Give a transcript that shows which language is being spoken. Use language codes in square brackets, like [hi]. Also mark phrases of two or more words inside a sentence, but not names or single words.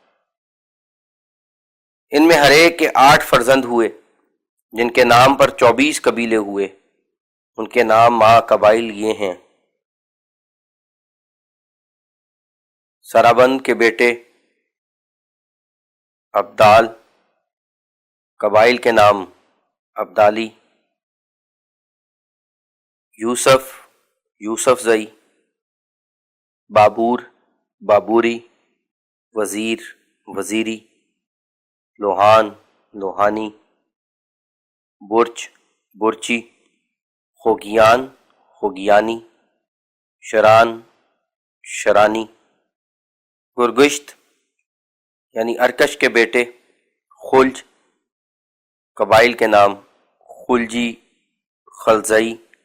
[ur] ان میں ہر ایک کے 8 فرزند ہوئے، جن کے نام پر 24 قبیلے ہوئے۔ ان کے نام ماں قبائل یہ ہیں: سرابند کے بیٹے عبدال، قبائل کے نام عبدالی، یوسف، یوسف زئی، بابور، بابوری، وزیر، وزیری، لوہان، لوہانی، برچ، برچی، خوگیان، خوگیانی، شران، شرانی، گرگشت یعنی ارکش کے بیٹے خلج، قبائل کے نام خلجی، خلزئی،